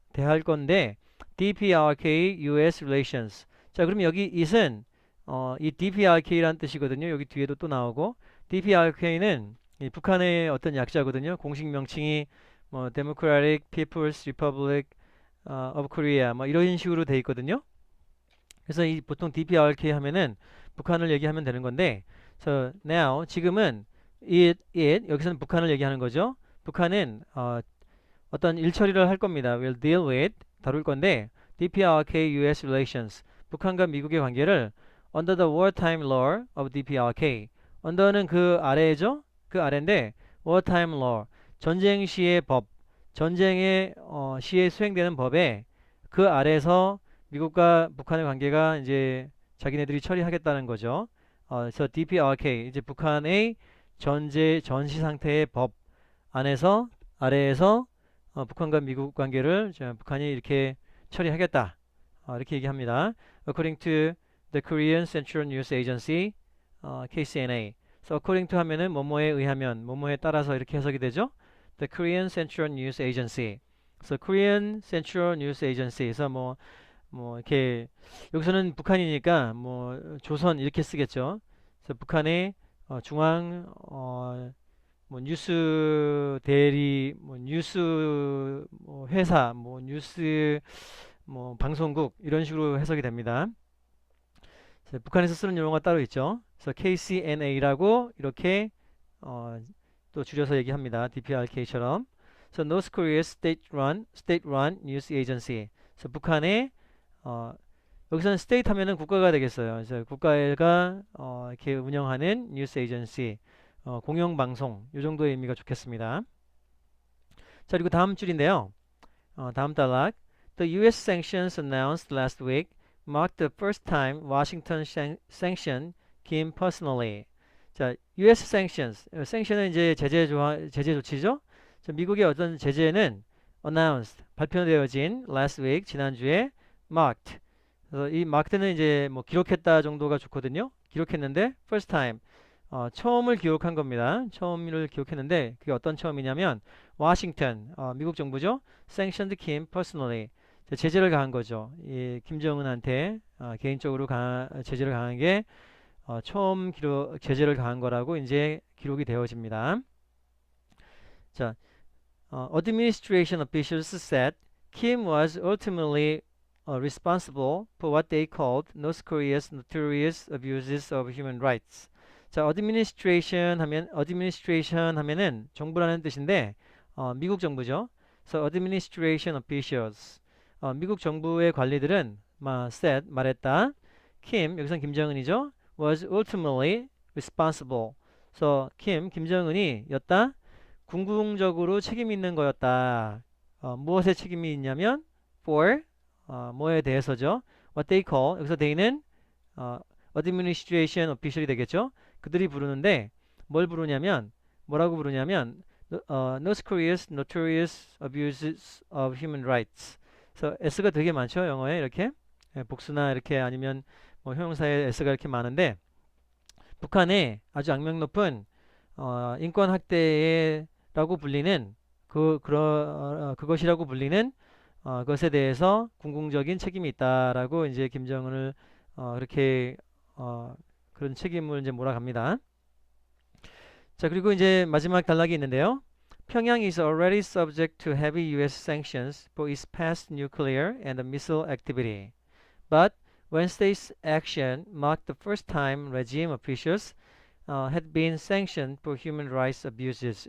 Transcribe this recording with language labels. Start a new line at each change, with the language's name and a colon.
Korean: 대할 건데 DPRK US relations. 자, 그럼 여기 it은 이 DPRK라는 뜻이거든요. 여기 뒤에도 또 나오고 DPRK는 북한의 어떤 약자거든요. 공식 명칭이 뭐 Democratic People's Republic of Korea 뭐 이런 식으로 돼 있거든요. 그래서 이 보통 DPRK 하면은 북한을 얘기하면 되는 건데,
English: so now
Korean: 지금은 여기서는 북한을 얘기하는 거죠. 북한은 어떤 일 처리를 할 겁니다.
English: will deal with
Korean: 다룰 건데
English: DPRK US relations
Korean: 북한과 미국의 관계를
English: under the wartime law of DPRK under는
Korean: 그 아래죠. 그 아래인데 wartime law 전쟁 시의 법 전쟁의 시에 수행되는 법에 그 아래에서 미국과 북한의 관계가 이제 자기네들이 처리하겠다는 거죠. 그래서 DPRK 이제 북한의 전시 상태의 법 안에서 아래에서 북한과 미국 관계를 북한이 이렇게 처리하겠다. 이렇게 얘기합니다.
English: According to the Korean Central News Agency, KCNA. So according to
Korean: 하면은 뭐뭐에 의하면, 뭐뭐에 따라서 이렇게 해석이 되죠.
English: The Korean Central News Agency.
Korean: So Korean Central News Agency에서 뭐 이렇게 여기서는 북한이니까 뭐 조선 이렇게 쓰겠죠. 그래서 북한의 중앙 뭐 뉴스 대리 뭐 뉴스 뭐 회사 뭐 뉴스 뭐 방송국 이런 식으로 해석이 됩니다. 북한에서 쓰는 용어가 따로 있죠. 그래서 KCNA라고 이렇게 또 줄여서 얘기합니다. DPRK처럼.
English: So North Korea's state-run news agency.
Korean: 그래서 북한의 여기서는 state 하면은 국가가 되겠어요. 그래서 국가가 이렇게 운영하는 뉴스 에이전시, 공영방송 이 정도의 의미가 좋겠습니다. 자, 그리고 다음 줄인데요. 다음 단락. The U.S.
English: sanctions announced last week marked the first time Washington sanctioned Kim personally. 자, U.S. sanctions.
Korean: sanction은 이제 제재 조치죠. 자, 미국의 어떤 제재는 announced, 발표되어진
English: last week,
Korean: 지난주에 marked. 그래서 이 marked는 이제 뭐 기록했다 정도가 좋거든요. 기록했는데
English: first time,
Korean: 처음을 기록한 겁니다. 처음을 기록했는데 그게 어떤 처음이냐면 워싱턴, 미국 정부죠.
English: sanctioned Kim personally.
Korean: 제재를 가한 거죠. 이 김정은한테 개인적으로 제재를 가한 게 처음 제재를 가한 거라고 이제 기록이 되어집니다.
English: 자, administration officials said Kim was ultimately responsible for what they called North Korea's notorious abuses of human rights.
Korean: 자, administration 하면은 정부라는 뜻인데 미국 정부죠.
English: So administration officials,
Korean: 미국 정부의 관리들은 said 말했다. Kim 여기선 김정은이죠.
English: Was ultimately responsible.
Korean: So 김정은이 였다. 궁극적으로 책임 있는 거였다. 무엇에 책임이 있냐면 for 뭐에 대해서죠.
English: What they call
Korean: 여기서 they는 administration official이 되겠죠. 그들이 부르는데 뭘 부르냐면 뭐라고 부르냐면
English: North Korea's notorious abuses of human rights.
Korean: 그래서 S가 되게 많죠. 영어에 이렇게 복수나 이렇게 아니면 뭐 형용사에 S가 이렇게 많은데 북한의 아주 악명 높은 인권 학대라고 불리는 그것이라고 불리는 것에 대해서 궁극적인 책임이 있다라고 이제 김정은을 그렇게 그런 책임을 이제 몰아갑니다. 자, 그리고 이제 마지막 단락이 있는데요.
English: Pyongyang is already subject to heavy U.S. sanctions for its past nuclear and missile activity. But Wednesday's action marked the first time regime officials had been sanctioned for human rights abuses.